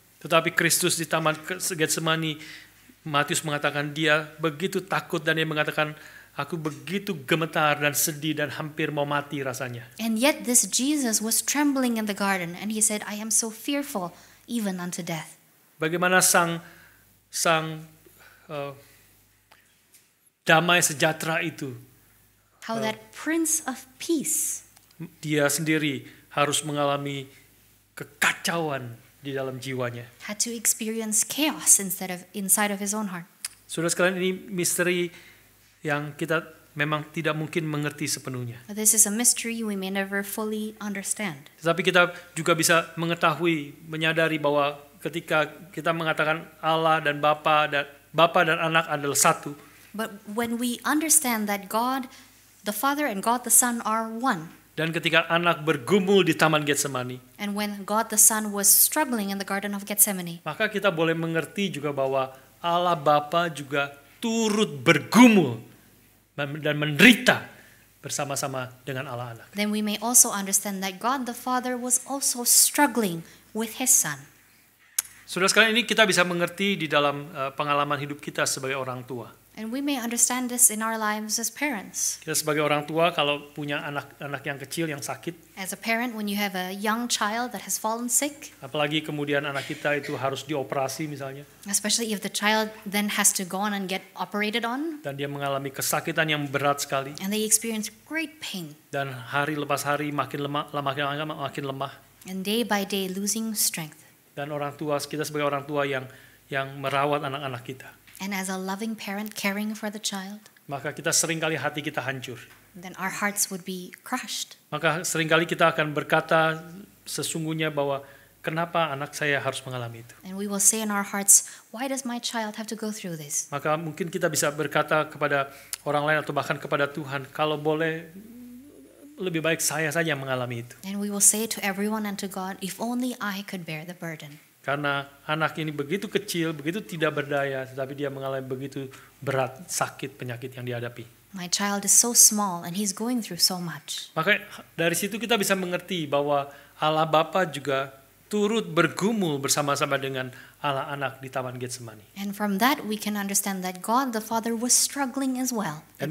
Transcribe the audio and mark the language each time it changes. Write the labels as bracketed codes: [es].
[id] Tetapi Kristus di Taman Getsemani, Matius mengatakan dia begitu takut dan dia mengatakan, "Aku begitu gemetar dan sedih dan hampir mau mati rasanya." [en] And yet this Jesus was trembling in the garden and he said, "I am so fearful even unto death." [id] Bagaimana sang damai sejahtera itu, [en] How that Prince of Peace, [id] dia sendiri harus mengalami kekacauan di dalam jiwanya. [en] had to experience chaos inside of his own heart. [id] Saudara sekalian, ini misteri yang kita memang tidak mungkin mengerti sepenuhnya. [en] But this is a mystery we may never fully understand. [id] Tetapi kita juga bisa mengetahui, menyadari bahwa ketika kita mengatakan Allah dan Bapa dan Anak adalah satu. [en] But when we understand that God the Father and God the Son are one, [id] Dan ketika Anak bergumul di Taman Getsemani, [en] and when God the Son was struggling in the Garden of Gethsemane, [id] maka kita boleh mengerti juga bahwa Allah Bapa juga turut bergumul dan menderita bersama-sama dengan Allah Anak. [en] then we may also understand that God the Father was also struggling with his Son. [id] Saudara sekalian, ini kita bisa mengerti di dalam pengalaman hidup kita sebagai orang tua. [en] And we may understand this in our lives as parents. [id] Kita sebagai orang tua kalau punya anak yang kecil yang sakit, [en] As a parent, when you have a young child that has fallen sick, [id] apalagi kemudian anak kita itu harus dioperasi misalnya, [en] especially if the child then has to go on and get operated on, [id] dan dia mengalami kesakitan yang berat sekali, [en] and they experience great pain, [id] dan hari lepas hari makin lemah, [en] and day by day losing strength. [id] dan orang tua, kita sebagai orang tua yang merawat anak-anak kita, [en] And as a loving parent caring for the child, [id] maka kita seringkali hati kita hancur. [en] then our hearts would be crushed. [id] Maka seringkali kita akan berkata sesungguhnya bahwa kenapa anak saya harus mengalami itu. [en] And we will say in our hearts, why does my child have to go through this? [id] Maka mungkin kita bisa berkata kepada orang lain atau bahkan kepada Tuhan, kalau boleh lebih baik saya saja yang mengalami itu. [en] And we will say to everyone and to God, if only I could bear the burden. [id] Karena anak ini begitu kecil, begitu tidak berdaya, tetapi dia mengalami begitu berat sakit penyakit yang dihadapi. [en] My child is so small and he's going through so much. [id] Maka dari situ kita bisa mengerti bahwa Allah Bapa juga turut bergumul bersama-sama dengan Allah Anak di Taman Getsemani. [en] And from that we can understand that God the Father was struggling as well at